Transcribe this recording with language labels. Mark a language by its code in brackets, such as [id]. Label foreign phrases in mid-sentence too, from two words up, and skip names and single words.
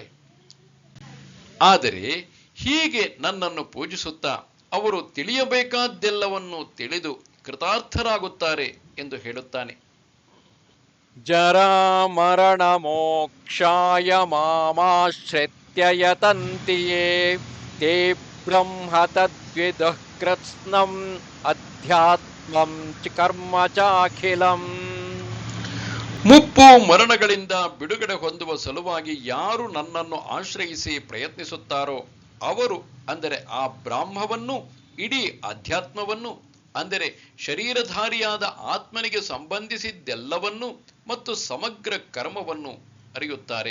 [kn] ಆದರೆ ಹೀಗೆ ನನ್ನನ್ನು ಪೂಜಿಸುತ್ತಾ ಅವರು ತಿಳಿಯಬೇಕಾದ್ದೆಲ್ಲವನ್ನು ತಿಳಿದು ಕೃತಾರ್ಥರಾಗುತ್ತಾರೆ ಎಂದು ಹೇಳುತ್ತಾನೆ. [sa] ಜರಾಮರಣ ಮೋಕ್ಷಾಯ ಮಾಮಾಶ್ರಿತ್ಯ ಯತಂತಿ ಯೇ ತೇ ಬ್ರಹ್ಮ ತದ್ವಿದುಃ ಕೃತ್ಸ್ನಂ ಅಧ್ಯಾತ್ಮಂ ಚ ಕರ್ಮ ಚಾಖಿಲಂ. [kn] ಮುಪ್ಪು ಮರಣಗಳಿಂದ ಬಿಡುಗಡೆ ಹೊಂದುವ ಸಲುವಾಗಿ ಯಾರು ನನ್ನನ್ನು ಆಶ್ರಯಿಸಿ ಪ್ರಯತ್ನಿಸುತ್ತಾರೋ ಅವರು ಅಂದರೆ ಆ ಬ್ರಾಹ್ಮವನ್ನು ಇಡೀ ಅಧ್ಯಾತ್ಮವನ್ನು ಅಂದರೆ ಶರೀರಧಾರಿಯಾದ ಆತ್ಮನಿಗೆ ಸಂಬಂಧಿಸಿದ್ದೆಲ್ಲವನ್ನು ಮತ್ತು ಸಮಗ್ರ ಕರ್ಮವನ್ನು ಅರಿಯುತ್ತಾರೆ.